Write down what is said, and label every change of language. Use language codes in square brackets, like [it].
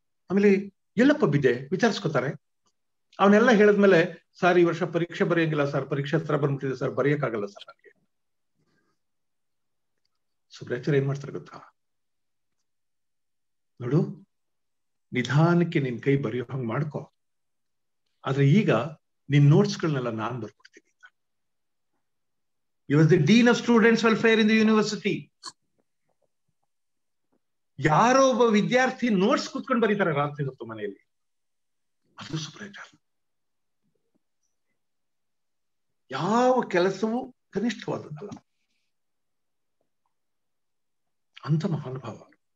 [kn] ಆಮೇಲೆ ಎಲ್ಲಪ್ಪ ಬಿದ್ದೆ ವಿಚಾರಿಸ್ಕೊತಾರೆ. ಅವನೆಲ್ಲ ಹೇಳಿದ್ಮೇಲೆ, ಸರ್ ಈ ವರ್ಷ ಪರೀಕ್ಷೆ ಬರೆಯಂಗಿಲ್ಲ ಸರ್, ಪರೀಕ್ಷೆ ಹತ್ರ ಬಂದ್ಬಿಟ್ಟಿದೆ ಸರ್, ಬರೆಯಕ್ಕಾಗಲ್ಲ ಸರ್ ನನಗೆ. ಸುಬ್ರಾಚಾರ್ಯ ಏನ್ ಮಾಡ್ತಾರೆ ಗೊತ್ತಾ? ನೋಡು, ನಿಧಾನಕ್ಕೆ ನಿನ್ ಕೈ ಬರೆಯೋ ಹಂಗ್ ಮಾಡ್ಕೊ, ಆದ್ರೆ ಈಗ ನಿನ್ ನೋಟ್ಸ್ಗಳನ್ನೆಲ್ಲ ನಾನ್ ಬರ್ಕೊಡ್ತೀನಿ. [en] He was the Dean of Students Welfare in the University. [kn] ಯಾರೋ ಒಬ್ಬ ವಿದ್ಯಾರ್ಥಿ ನೋಟ್ಸ್ ಕೂತ್ಕೊಂಡು ಬರೀತಾರೆ ರಾತ್ರಿ ಹೊತ್ತು ಮನೆಯಲ್ಲಿ. ಅದು ಸುಬ್ರಾಚಾರ್ಯ. ಯಾವ ಕೆಲಸವೂ ಕನಿಷ್ಠವಾದದ್ದಲ್ಲ. ಅಂತ ಮಹಾನುಭಾವ.